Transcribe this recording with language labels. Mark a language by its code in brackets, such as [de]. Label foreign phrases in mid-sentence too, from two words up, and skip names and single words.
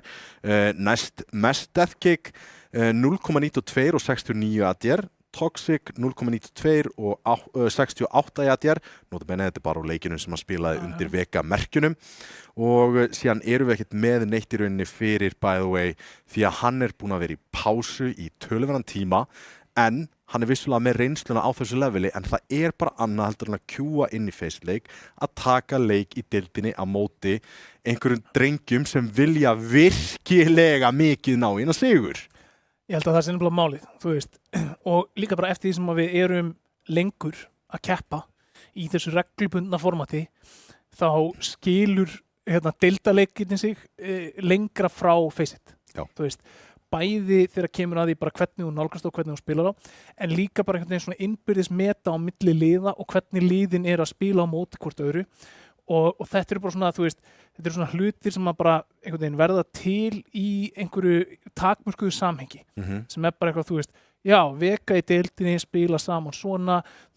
[is] Næst mest Deathkick, 0,92 og 69 ADR. Toxic 0,92 og 68 í ADR. Notabene þetta bara á leikinu sem hann spilaði undir Vega-merkjunum. Og síðan erum við ekkert með neitt í rauninni fyrir [en] by the way [is] því að hann er búinn að vera í pásu í töluverðan tíma en hann er vissulega með reynsluna á þessu leveli en það er bara annað heldur en að kjúa inn í face-leik að taka leik í deildinni á móti einhverjum drengjum sem vilja virkilega mikið ná inn að sigur. Ég held að það sé nefnilega málið, þú veist, og líka bara eftir því sem að við erum lengur að keppa í þessu reglubundna formati, þá skilur deildarleikirnir sig lengra frá face-it. Þú veist, bæði þegar kemur að því bara hvernig þú nálgast og hvernig þú spilar á, en líka bara einhvern veginn svona innbyrðis meta á milli liða og hvernig liðin er að spila á móti hvort öðru. Og þetta eru bara svona, þú veist, þetta eru svona hlutir sem að bara einhvern veginn verða til í einhverju takmörkuðu samhengi sem er bara eitthvað, þú veist, já, Vega í deildinni spila saman svona, þú